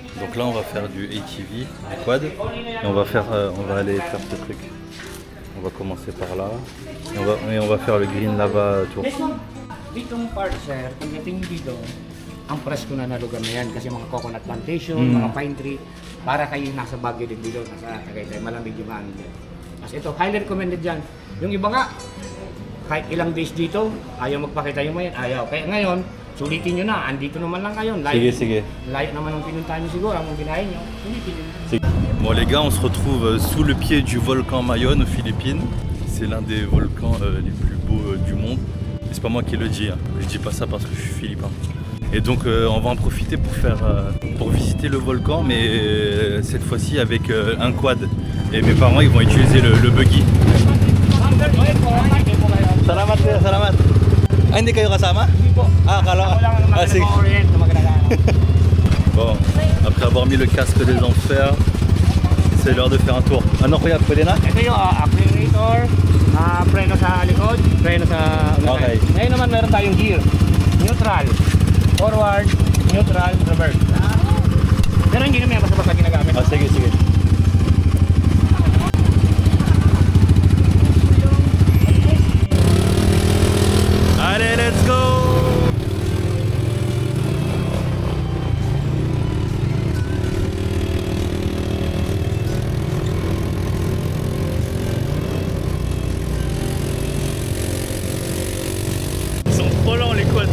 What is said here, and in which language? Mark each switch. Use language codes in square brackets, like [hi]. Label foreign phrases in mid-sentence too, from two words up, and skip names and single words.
[fr] Donc là on va faire du ATV, du quad, et on va aller faire ce truc. On va commencer par là, et on va faire le Green Lava Tour. [tl] Ditong part, sir, pagdating dito, ang presko na lugar na yan kasi mga [en] coconut plantation, [tl] mga [en] pine tree, [tl] para kayo nasa Baguio din dito, nasa Tagaytay, malamig yung ano dyan. As ito, [en] highly recommended [tl] dyan. Yung iba nga, kahit ilang days dito, ayaw magpakita yung mayan, ayaw. Kaya ngayon, sulitin nyo na, andito naman lang kayo. Sige. Layo naman ang pinuntahan nyo siguro, ang binahin nyo, sulitin nyo. [fr] Bon les gars, on se retrouve sous le pied du volcan Mayon aux Philippines. C'est l'un des volcans les plus beaux du monde. Et c'est pas moi qui le dis, hein. Je dis pas ça parce que je suis philippin. Et donc on va en profiter pour visiter le volcan, mais cette fois-ci avec un quad. Et mes parents ils vont utiliser le buggy. [tl] Salamat, salamat. Ah, hindi kayo kasama? Ah, akala. Ah, sige. [fr] Bon, après avoir mis le casque des enfers, c'est l'heure de faire un tour. [tl] Ano kuya, pwede na? Ito yung accelerator, preno sa likod, preno sa unahan. Okay. Ngayon naman meron tayong gear. [en] Neutral, forward, neutral, reverse. [tl] Pero hindi naman basta-basta ginagamit. Ah, sige. [fr] Allez, [en] let's go! [fr] Ils sont trop lents les quads.